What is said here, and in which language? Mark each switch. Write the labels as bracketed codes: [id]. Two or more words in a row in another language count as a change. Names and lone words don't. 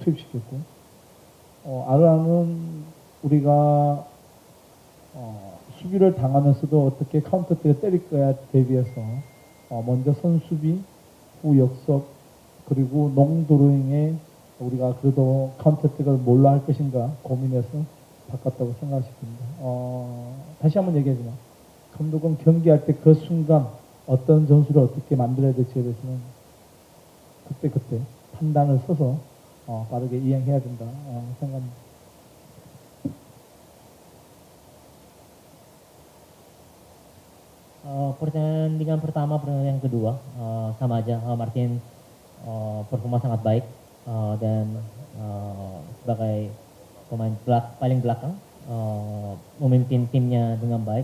[ko] 투입시켰고, 아르한은 우리가 수비를 당하면서도 어떻게 카운터 때가 때릴 거야 대비해서 먼저 선수비, 후 역습, 그리고 농도로잉에 우리가 그래도 카운터 때를 뭘로 할 것인가 고민해서 바꿨다고 생각했습니다. 다시 한번 얘기하지만 감독은 경기할 때 그 순간 어떤 전술을 어떻게 만들어야 될지에 대해서는 그때 판단을 써서 빠르게 이행해야 된다 생각합니다. [id] Pertandingan pertama, pertandingan kedua sama aja. Martin performa sangat baik dan sebagai pemain paling belakang memimpin timnya dengan baik.